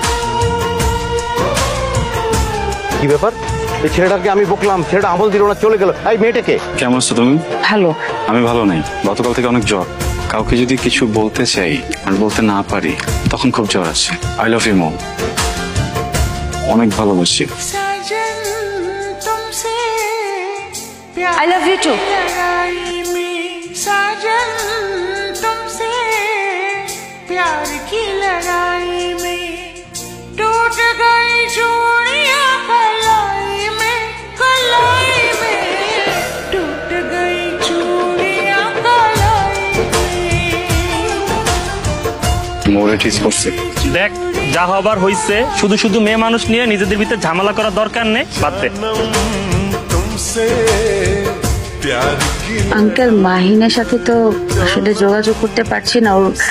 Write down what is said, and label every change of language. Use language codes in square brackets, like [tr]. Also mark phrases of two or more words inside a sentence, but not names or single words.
[bn] কি ব্যাপার? এই ছেলেটাকে আমি বকলাম, ছেলেটা আমল দিল না, চলে গেল। এই মেয়েটাকে। কেমন আছো তুমি? ভালো। আমি ভালো নেই, গতকাল থেকে অনেক জ্বর। কাউকে যদি কিছু বলতে চাই আর বলতে না পারি তখন খুব জ্বর আসে। [en] I love you mom, [bn] অনেক ভালোবাসি। [en] I love you too. [hi] साजन तुमसे प्यार की लड़ाई में टूट गई चूड़ियां कलाई में टूट गई चूड़ियां कलाई में। [bn] মোরে ঠিক করছে। দেখ, যা হবার হইছে। শুধু শুধু মেয়ে মানুষ নিয়ে নিজেদের ভিতরে ঝামেলা করার দরকার নেই, বাদ দে। আঙ্কেল, মাহিনের সাথে তো আসলে যোগাযোগ করতে পারছি না। ওর